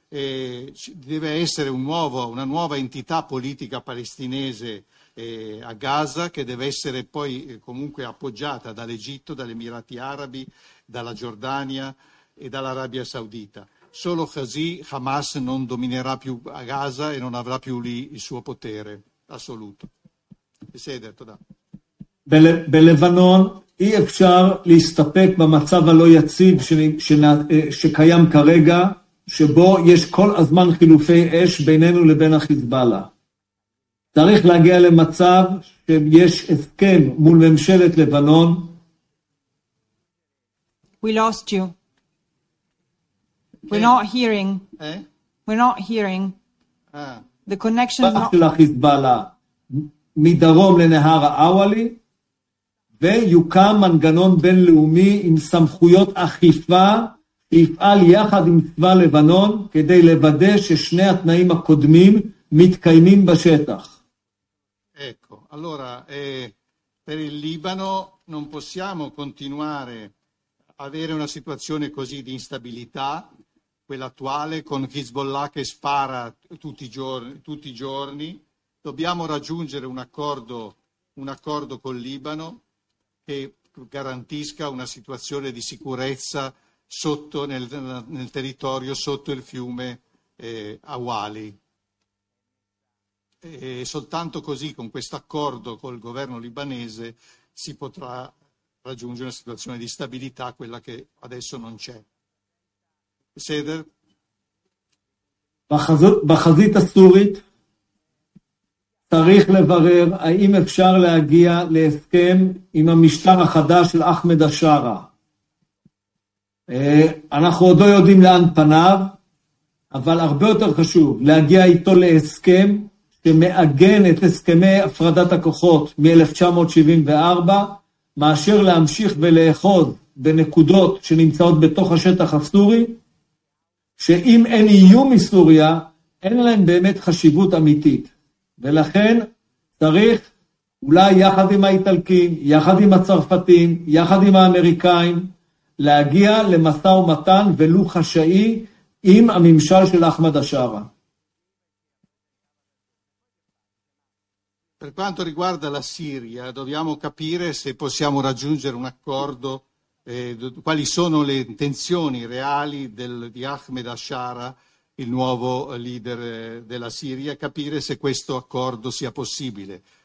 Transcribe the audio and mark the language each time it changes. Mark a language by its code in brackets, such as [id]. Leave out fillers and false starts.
[it] Deve essere una nuova entità politica palestinese a Gaza, che deve essere poi comunque appoggiata dall'Egitto, dagli Emirati Arabi, dalla Giordania e dall'Arabia Saudita. Solo così Hamas non dominerà più a Gaza e non avrà più lì il suo potere assoluto. E sei detto, da. [he] בלבנון אי אפשר להסתפק במצב הלא יציב שקיים כרגע, שבו יש כל הזמן חילופי אש בינינו לבין החיזבאללה. צריך להגיע למצב שיש הסכם מול ממשלת לבנון. [en] We lost you. We're not hearing. We're not hearing. The connection is not... [he] של החיזבאללה מדרום לנהר האוואלי, ויוקם מנגנון בינלאומי עם סמכויות אכיפה, יפעל יחד עם צבא לבנון כדי לוודא ששני התנאים הקודמים מתקיימים בשטח. [it] Ecco, allora, per il Libano non possiamo continuare a avere una situazione così di instabilità, quella attuale, con Hezbollah che spara tutti i giorni. Dobbiamo raggiungere un accordo con Libano che garantisca una situazione di sicurezza sotto nel territorio, sotto il fiume Awali. E soltanto così, con questo accordo col governo libanese, si potrà raggiungere una situazione di stabilità, quella che adesso non c'è. [he] Seder? בחזית הסורית צריך לברר האם אפשר להגיע להסכם עם המשטר החדש של אחמד השארה. אנחנו עוד לא יודעים לאן פניו, אבל הרבה יותר חשוב להגיע איתו להסכם שמאגן את הסכמי הפרדת הכוחות מ-1974, מאשר להמשיך ולאחוז בנקודות שנמצאות בתוך השטח הסורי, שאם אין איום מסוריה, אין להם באמת חשיבות אמיתית. ולכן צריך אולי יחד עם האיטלקים, יחד עם הצרפתים, יחד עם האמריקאים, להגיע למסע ומתן ולו חשאי עם הממשל של אחמד השארה. [it] Per quanto riguarda la Siria, dobbiamo capire se possiamo raggiungere un accordo, quali sono le intenzioni reali di Ahmed Ashara, il nuovo leader della Siria, capire se questo accordo sia possibile.